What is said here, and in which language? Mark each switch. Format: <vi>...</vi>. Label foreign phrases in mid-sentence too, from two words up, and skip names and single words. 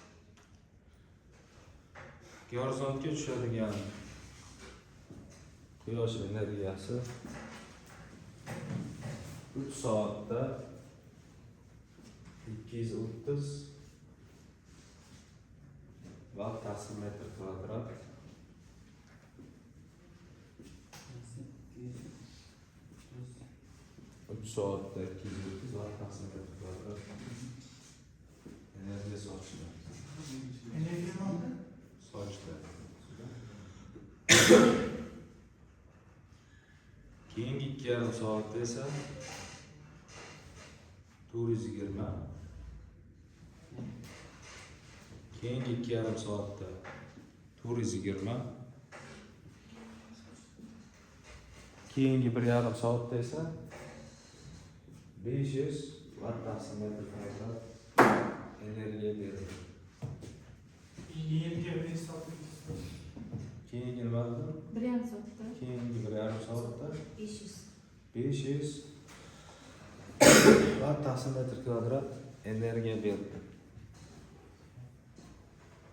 <uz>Gorizontga tushadigan quyosh energiyasi 3 soatda 230 watt taqsim metr kvadrat. 3 soatda 230 watt taqsim metr kvadrat. Energiya sochdi.</uz> <tr>Enerji mi oldu?</tr> <uz>Sochdi. Keyingi 2,5 soatda esa 420. Keyingi 2,5 soatda 420. Keyingi 1,5 soatda esa 500 watt taqsim metr kvadrat energiya berdi.</uz> <tr>Yeni geldi sattık.</tr> <uz>Keyingi nima dedim? 1,5 soatda. Keyingi 1,5 soatda 500. 500 watt taqsim metr kvadrat energiya berdi.</uz>